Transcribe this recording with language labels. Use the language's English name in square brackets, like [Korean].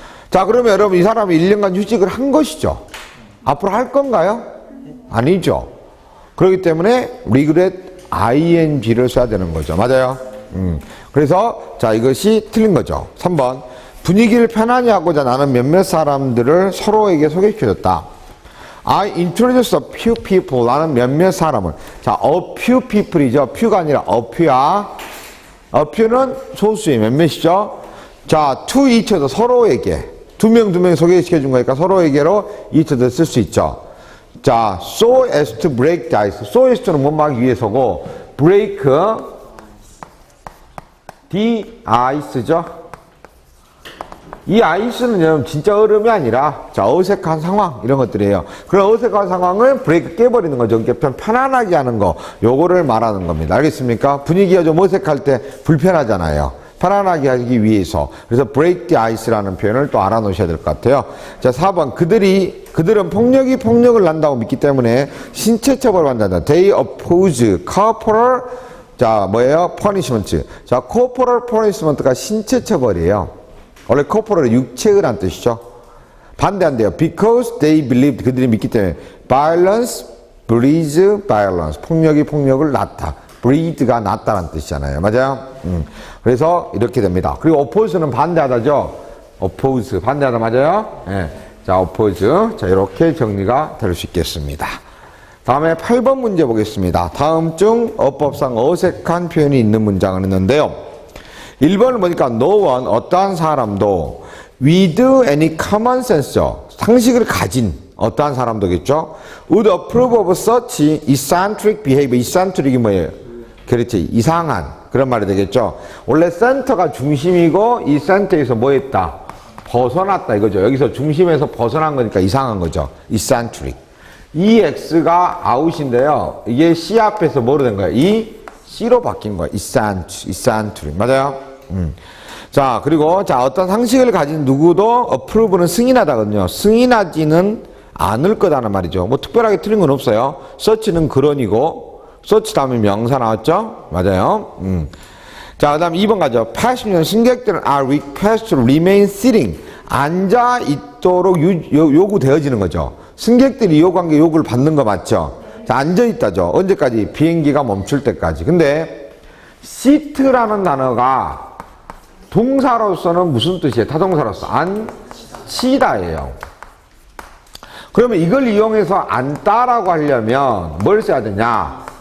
[Korean] 자, 그러면 여러분 이 사람이 1년간 휴직을 한 것이죠. 앞으로 할 건가요? 아니죠. 그렇기 때문에 regret ing를 써야 되는 거죠. 맞아요? 그래서 자, 이것이 틀린 거죠. 3번. 분위기를 편안히 하고자 나는 몇몇 사람들을 서로에게 소개시켜줬다. [English] I introduced a few people. [Korean] 나는 몇몇 사람을. 자, a few people이죠. few가 아니라 a few야. a few는 소수의 몇몇이죠. [English] 자, to each other. 서로에게. [Korean] 두 명 소개시켜준 거니까 서로에게로 each other 쓸 수 있죠. [English] 자, so as to break the ice. [Korean] so as to는 못 막기 위해서고, break the ice죠. 이 아이스는 여러분 진짜 얼음이 아니라 자, 어색한 상황 이런 것들이에요. 그런 어색한 상황을 브레이크 깨버리는 거죠. 편안하게 하는 거, 요거를 말하는 겁니다. 알겠습니까? 분위기가 좀 어색할 때 불편하잖아요. 편안하게 하기 위해서. 그래서 break the ice라는 표현을 또 알아놓으셔야 될 것 같아요. 자, 4번. 그들은 폭력을 난다고 믿기 때문에 신체 처벌을 한다. [English] They oppose corporal, [Korean] 자, 뭐예요? [English] punishment. [Korean] 자, corporal punishment가 신체 처벌이에요. 원래 corporal은 육체를 한 뜻이죠. 반대한대요. [English] Because they believed, [Korean] 그들이 믿기 때문에 [English] violence breeds violence. [Korean] 폭력이 폭력을 낳다. breed가 낳다라는 뜻이잖아요. 맞아요? 그래서 이렇게 됩니다. 그리고 oppose는 반대하다죠. oppose, 반대하다 맞아요? 네. 자, oppose. 자, 이렇게 정리가 될 수 있겠습니다. 다음에 8번 문제 보겠습니다. 다음 중 어법상 어색한 표현이 있는 문장을 했는데요. 1번을 보니까 no one, 어떠한 사람도 [English] with any common sense, [Korean] 상식을 가진 어떠한 사람도겠죠. [English] would approve of such eccentric behavior. [Korean] eccentric이 뭐예요? 그렇지, 이상한 그런 말이 되겠죠. 원래 센터가 중심이고 이 센터에서 뭐 했다? 벗어났다 이거죠. 여기서 중심에서 벗어난 거니까 이상한 거죠. eccentric. 이 x가 out인데요. 이게 c 앞에서 뭐로 된 거예요? 이 C로 바뀐 거야. eccentric. 맞아요? 자, 그리고, 자, 어떤 상식을 가진 누구도 approve는 승인하다거든요. 승인하지는 않을 거다는 말이죠. 뭐 특별하게 틀린 건 없어요. such는 그런이고, such 다음에 명사 나왔죠? 맞아요? 자, 그 다음 2번 가죠. 80년 승객들은 [English] are requested to remain sitting. [Korean] 앉아 있도록 요구되어지는 거죠. 승객들이 요구한 게 요구를 받는 거 맞죠? 자, 앉아있다죠. 언제까지? 비행기가 멈출 때까지. 근데 sit라는 단어가 동사로서는 무슨 뜻이에요? 타동사로서 앉히다예요. 그러면 이걸 이용해서 앉다라고 하려면 뭘 써야 되냐?